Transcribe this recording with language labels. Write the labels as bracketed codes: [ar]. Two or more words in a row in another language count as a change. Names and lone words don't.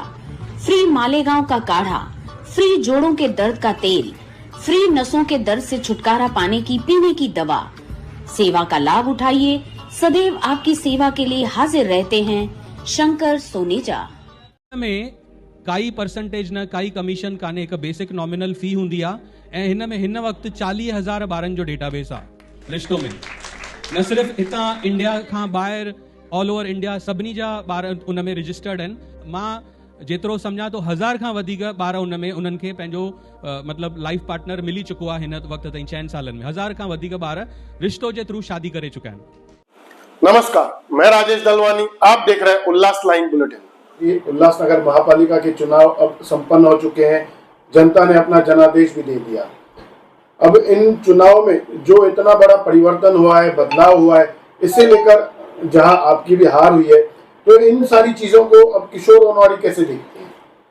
[hi] फ्री मालेगांव का काढ़ा, फ्री जोड़ों के दर्द का तेल, फ्री नसों के दर्द से छुटकारा पाने की पीने की दवा। सेवा का लाभ उठाइए, सदैव आपकी सेवा के लिए हाजिर रहते हैं शंकर सोनेजा। [sd] में काई परसेंटेज न काई कमीशन काने एक [en] basic nominal fee [sd] हुंदी आ ऐं हिन में हिन वक्त 40,000 ॿारनि जो डेटाबेस आ रिश्तो में। न सिर्फ हितां इंडिया खां ॿाहिरि [en] all over India [sd] सभिनी जा ॿार उन में रजिस्टर्ड आहिनि। मां जेतिरो सम्झां तो 1000 खां वधीक ॿार उन में उन्हनि खे पंहिंजो मतिलबु [en] life partner [sd] मिली चुको आहे। हिन वक्त ताईं 6 सालनि में 1000 खां वधीक ॿार रिश्तो जे थ्रू शादी करे चुका आहिनि। [hi] नमस्कार, मैं राजेश दलवानी, आप देख रहे हैं उल्लास लाइन बुलेटिन। उल्लासनगर महापालिका के चुनाव अब संपन्न हो चुके हैं। जनता ने अपना जनादेश भी दे दिया। अब इन चुनाव में जो इतना बड़ा परिवर्तन हुआ है, बदलाव हुआ है, इसे लेकर जहां आपकी भी हार हुई है, तो इन सारी चीजों को अब किशोर वनवारी कैसे देखते हैं?